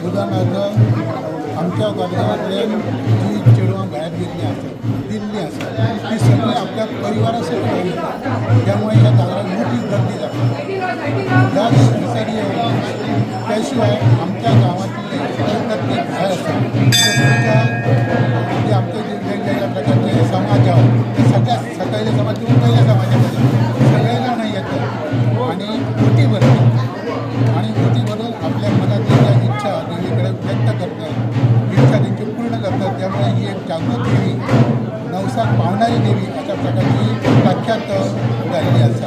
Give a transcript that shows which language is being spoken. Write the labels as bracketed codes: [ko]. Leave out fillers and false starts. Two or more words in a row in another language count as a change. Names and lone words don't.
[kok] उदाहरणार्थ आमच्या कोरगांवांतल्यान जी चेडवां भायर गेल्लीं आसात, दिल्ली आसात, ती सगळीं आपल्या परिवारा सगळीं येतात। त्यामुळे ह्या जात्रेक मोठी गर्दी जाता। [mr] ह्या दिसरी त्या शिवाय आमच्या गांवांतले प्रत्येक घर आसा जे आमचे जे वेगवेगळ्या प्रकारचे समाज आहात ते सगळ्या सकयले समाज किंवा पयल्या समाजामध्ये सगळे जाण येतात आणि ओटी भरतात आणि ओटी भरून आपल्या मनातली ज्या इच्छा देवीकडे व्यक्त करतात, इच्छा त्यांची पूर्ण करतात। [kok] त्यामुळे ही एक जागृत देवी, नवसाक पावणारी देवी अशा प्रकारची प्रख्यात झालेली आसा।